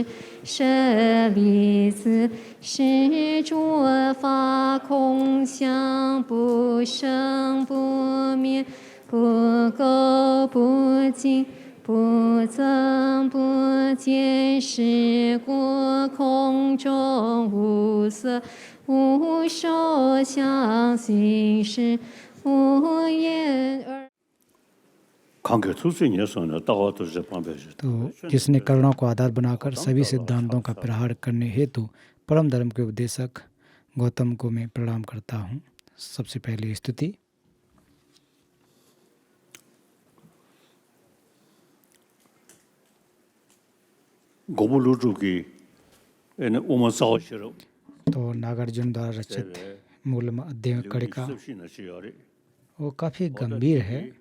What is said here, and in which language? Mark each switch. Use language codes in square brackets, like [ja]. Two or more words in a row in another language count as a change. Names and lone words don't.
[zh] 舍利子，是诸法空相，不生不灭，不垢不净，不增不减，是故空中无色，无受想行识，无眼耳。 [hi] तो जिसने करुणा को आधार बनाकर सभी सिद्धांतों का प्रहार करने हेतु परम धर्म के उपदेशक गौतम को मैं प्रणाम करता हूँ। सबसे पहले स्तुति। तो नागार्जुन द्वारा रचित मूल अध्ययन कड़िका वो काफ़ी गंभीर है।